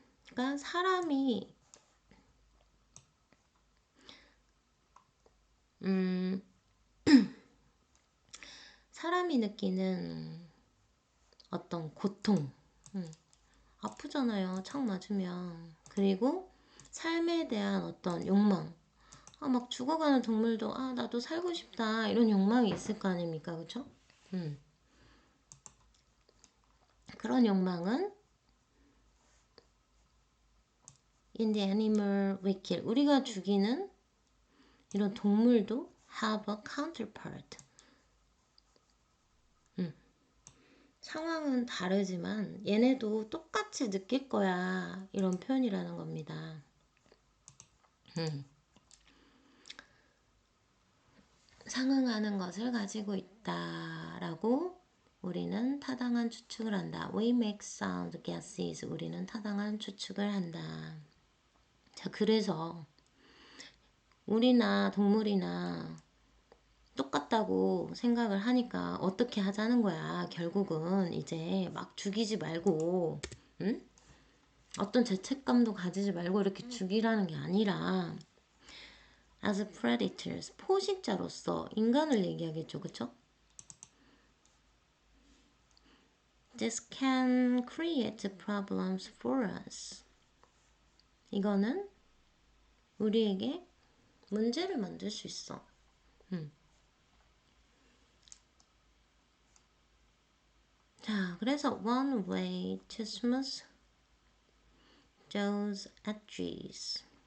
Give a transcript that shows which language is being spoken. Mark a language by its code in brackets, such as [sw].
[ko] 그러니까 사람이 느끼는 어떤 고통, 아프잖아요. 창 맞으면. 그리고 삶에 대한 어떤 욕망. 막 죽어가는 동물도 나도 살고 싶다 이런 욕망이 있을 거 아닙니까? 그쵸? 그런 욕망은 [en] in the animal we kill. [ko] 우리가 죽이는 이런 동물도 [en] have a counterpart. [ko] 상황은 다르지만 얘네도 똑같이 느낄 거야. 이런 표현이라는 겁니다. 상응하는 것을 가지고 있다라고 우리는 타당한 추측을 한다. [en] We make sound guesses. [ko] 우리는 타당한 추측을 한다. 자, 그래서 우리나 동물이나 똑같다고 생각을 하니까 어떻게 하자는 거야. 결국은 이제 막 죽이지 말고, 응? 어떤 죄책감도 가지지 말고 이렇게 죽이라는 게 아니라 [en] as predators, [ko] 포식자로서 인간을 얘기하겠죠. 그쵸? [en] This can create problems for us. [ko] 이거는 우리에게 문제를 만들 수 있어. 자, 그래서 [en] one way to smooth those edges.